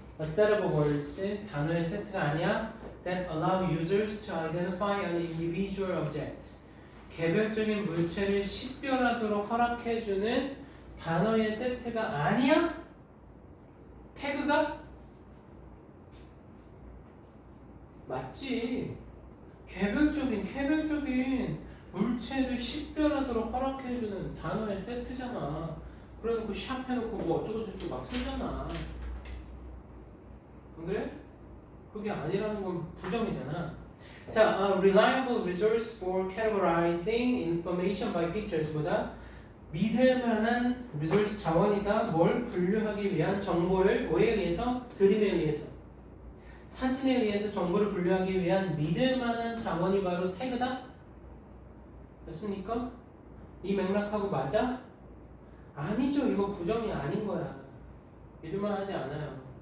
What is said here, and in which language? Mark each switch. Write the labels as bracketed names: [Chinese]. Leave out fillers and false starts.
[English] A set of words, [Korean] 단어의 세트가 아니야. [English] That allow users to identify an individual object. [Korean] 개별적인 물체를 식별하도록 허락해주는 단어의 세트가 아니야? 태그가? 맞지. 개별적인 물체를 식별하도록 허락해주는 단어의 세트잖아. 그래놓고 샵 해놓고 뭐 어쩌고저쩌고 막 쓰잖아. 안 그래? 그게 아니라는 건 부정이잖아. [English] 자, reliable resource for categorizing information by pictures보다 [Korean] 믿을 만한 리소스 자원이다. 뭘 분류하기 위한 정보를 뭐에 의해서? 그림에 의해서. 사진에 의해서 정보를 분류하기 위한 믿을 만한 자원이 바로 태그다? 맞습니까? 이 맥락하고 맞아? 아니죠. 이거 부정이 아닌 거야. 믿을만 하지 않아요.